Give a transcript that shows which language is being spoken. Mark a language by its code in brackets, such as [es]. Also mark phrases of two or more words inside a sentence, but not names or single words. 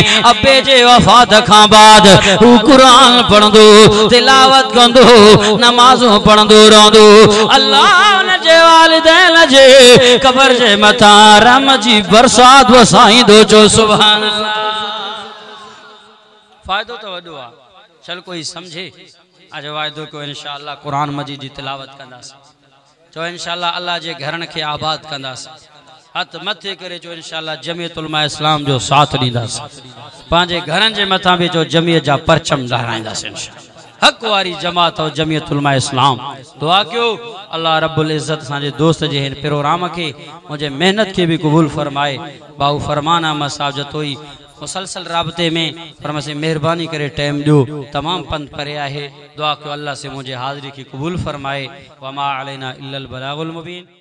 [sd] अबे जे वफ़ात खां बाद हू क़ुरान पढ़ंदो, तिलावत कंदो, नमाज़ूं पढ़ंदो रहंदो। अल्लाह उन जे वालिदैन जे कब्र जे मथां रहम जी बरसात वसाईंदो। जो [ar] سبحان الله. [sd] फ़ाइदो तो वॾो आहे, चल कोई समझे। आज वाइदो को [ar] إن شاء الله [sd] कुरान मजीद जी तिलावत कंदासीं, चो [ar] إن شاء الله [sd] अल्लाह जे घरन के आबाद कंदासीं, हथ मथे करे चो [ar] إن شاء الله [sd] जमीयत उलमा इस्लाम जो साथ ॾींदासीं, पंहिंजे घरन जे मथां भी चो जमीयत जा परचम लहराईंदासीं। हक वारी जमात और जमीयत उलमा इस्लाम दुआ कयो [ar] الله رب العزة [sd] असांजे दोस्त जे हिन प्रोग्राम के मुझे मेहनत के भी कबूल फरमाए। बाऊ फरमान अहमद साहब जतोई मुसलसल राबते में पर से मेहरबानी करे टाइम दो, तमाम पंथ परे आहे। दुआ कयो अल्लाह से मुझे हाज़िरी की कबूल फरमाए। [ar] وما علينا إلا البلاغ المبين.